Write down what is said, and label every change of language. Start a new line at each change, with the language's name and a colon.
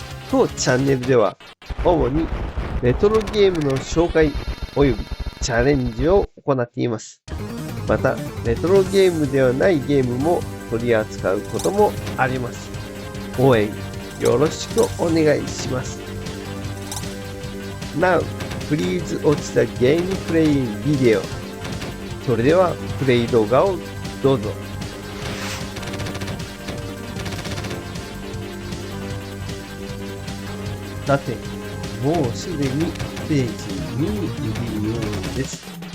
Japanese: 当チャンネルでは主にレトロゲームの紹介及びチャレンジを行っています。また、レトロゲームではないゲームも取り扱うこともあります。応援よろしくお願いします。
English: Now, please watch the game playing video.
Japanese: それではプレイ動画をどうぞ。さて、もうすでにステージ2にいるようです。